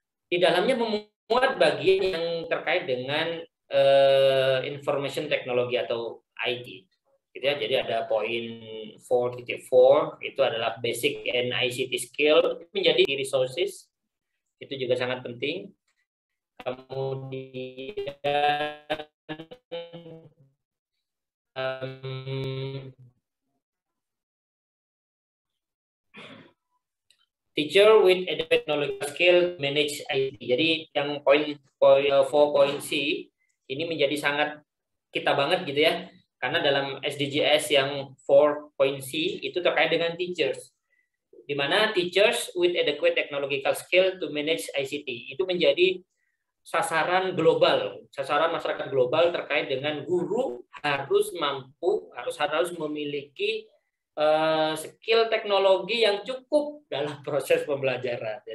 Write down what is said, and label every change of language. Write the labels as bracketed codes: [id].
[id] Di dalamnya memuat bagian yang terkait dengan information technology atau IT. Gitu ya. Jadi ada poin 4.4 itu adalah [en] basic and ICT skill [id] menjadi resources. Itu juga sangat penting. Kemudian [en] teacher with adequate knowledge skill manage IT. [id] Jadi yang poin 4.C ini menjadi sangat kita banget gitu ya. Karena dalam SDGs yang 4.C itu terkait dengan teachers. Di mana [en] teachers with adequate technological skill to manage ICT [id] itu menjadi sasaran global, sasaran masyarakat global terkait dengan guru harus mampu, harus memiliki skill teknologi yang cukup dalam proses pembelajaran.